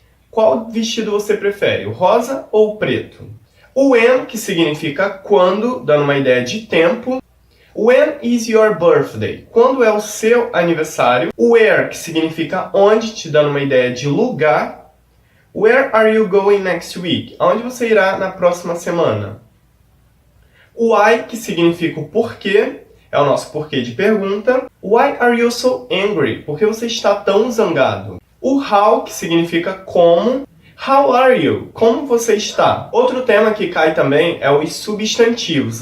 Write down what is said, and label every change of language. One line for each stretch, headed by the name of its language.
Portuguese: Qual vestido você prefere? O rosa ou o preto? O when, que significa quando, dando uma ideia de tempo.
English: When is your birthday?
Portuguese: Quando é o seu aniversário? O where, que significa onde, te dando uma ideia de lugar.
English: Where are you going next week?
Portuguese: Aonde você irá na próxima semana? O why, que significa o porquê, é o nosso porquê de pergunta.
English: Why are you so angry?
Portuguese: Por que você está tão zangado? O how, que significa como.
English: How are you?
Portuguese: Como você está? Outro tema que cai também é os substantivos.